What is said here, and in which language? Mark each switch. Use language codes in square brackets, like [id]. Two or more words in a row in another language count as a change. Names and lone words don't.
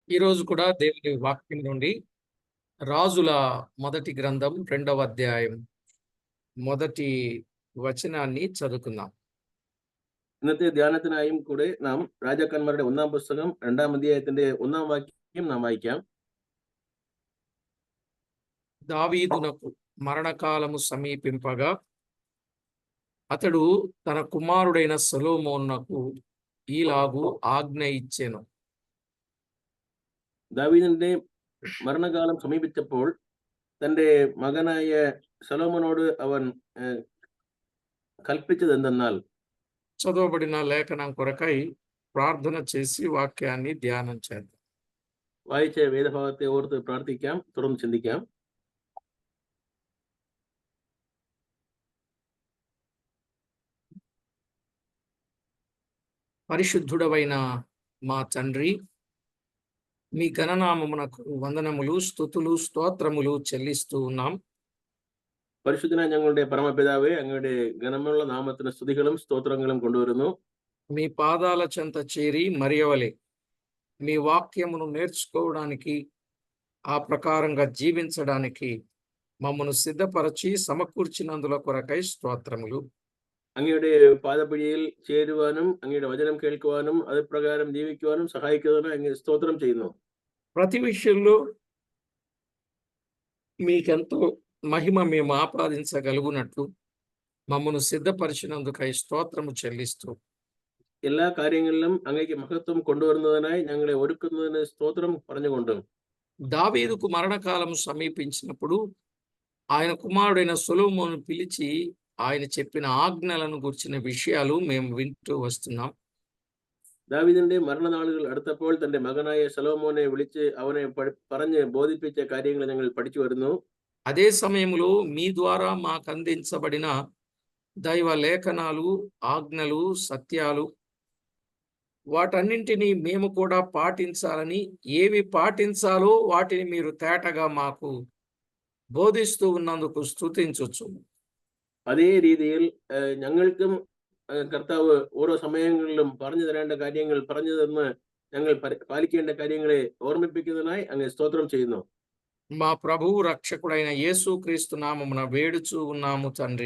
[te] ఈరోజు కూడా దేవుని వాక్యం నుండి రాజుల మొదటి గ్రంథం 2వ అధ్యాయం మొదటి వచనాన్ని చదువుకుందాం. [ml] ഇന്നത്തെ ധ്യാനത്തിനായും കൂടെ നാം രാജാക്കന്മാരുടെ 1-ാം പുസ്തകം 2-ാം അധ്യായത്തിന്റെ 1-ാം വാക്യം നാം വായിക്കാം. [te] దావీదునకు మరణకాలము సమీపింపగా అతడు తన కుమారుడైన సొలొమోనునకు ఈలాగు ఆజ్ఞ ఇచ్చెను. [ml] ദാവീദിന്റെ മരണകാലം സമീപിച്ചപ്പോൾ തന്റെ മകനായ സൊലൊമോനോട് അവൻ കൽപ്പിച്ചത് എന്തെന്നാൽ, [te] చదవబడిన లేఖనం కొరకై ప్రార్థన చేసి వాక్యాన్ని ధ్యానం చేద్దాం. [ml] വായിച്ച വേദഭാഗത്തെ ഓർത്ത് പ്രാർത്ഥിക്കാം, തുടർന്ന് ചിന്തിക്കാം. [te] పరిశుద్ధుడవైన మా తండ్రి, మీ ఘననామమునకు వందనములు, స్తుతులు, స్తోత్రములు చెల్లిస్తూ ఉన్నాం. [ml] പരിശുദ്ധനായ ഞങ്ങളുടെ പരമപിതാവേ, അങ്ങയുടെ ഘനമുള്ള നാമത്തിന് സ്തുതികളും സ്തോത്രങ്ങളും കൊണ്ടുവരുന്നു. [te] మీ పాదాల చెంత చేరి మరియవలే మీ వాక్యమును నేర్చుకోవడానికి, ఆ ప్రకారంగా జీవించడానికి మమ్మను సిద్ధపరచి సమకూర్చినందుల కొరకై స్తోత్రములు. [ml] അങ്ങയുടെ പാദപിടിയിൽ ചേരുവാനും അങ്ങയുടെ വചനം കേൾക്കുവാനും അത് പ്രകാരം ജീവിക്കുവാനും സഹായിക്കുന്നതിന് അങ്ങ് സ്തോത്രം ചെയ്യുന്നു. [te] ప్రతి విషయంలో మీకెంతో మహిమ మేము ఆపాదించగలుగునట్లు మమ్మను సిద్ధపరిచినందుకై స్తోత్రము చెల్లిస్తూ, [ml] എല്ലാ കാര്യങ്ങളിലും അങ്ങേക്ക് മഹത്വം കൊണ്ടുവരുന്നതിനായി ഞങ്ങളെ ഒരുക്കുന്നതിന് സ്തോത്രം പറഞ്ഞുകൊണ്ട്, [te] దావీదుకు మరణకాలము సమీపించినప్పుడు ఆయన కుమారుడైన సొలొమోను పిలిచి ఆయన చెప్పిన ఆజ్ఞలను గుర్చిన విషయాలు మేము వింటూ వస్తున్నాం. [ml] ദാവീദിന്റെ മരണനാളുകൾ അടുത്തപ്പോൾ തന്റെ മകനായ സൊലൊമോനെ വിളിച്ച് അവനെ പറഞ്ഞ് ബോധിപ്പിച്ച കാര്യങ്ങൾ ഞങ്ങൾ പഠിച്ചു വരുന്നു. [te] అదే సమయంలో మీ ద్వారా మాకు అందించబడిన దైవ లేఖనాలు, ఆజ్ఞలు, సత్యాలు, వాటన్నింటినీ మేము కూడా పాటించాలని, ఏవి పాటించాలో వాటిని మీరు తేటగా మాకు బోధిస్తూ ఉన్నందుకు స్తుతించొచ్చు. [ml] അതേ രീതിയിൽ ഞങ്ങൾക്കും കർത്താവ് ഓരോ സമയങ്ങളിലും പറഞ്ഞു തരേണ്ട കാര്യങ്ങൾ പറഞ്ഞു തന്ന് ഞങ്ങൾ പാലിക്കേണ്ട കാര്യങ്ങളെ ഓർമ്മിപ്പിക്കുന്നതിനായി അങ്ങ് സ്തോത്രം ചെയ്യുന്നു. [te] మా ప్రభువు రక్షకుడైన యేసుక్రీస్తు నామమున వేడుచూ ఉన్నాము తండ్రి.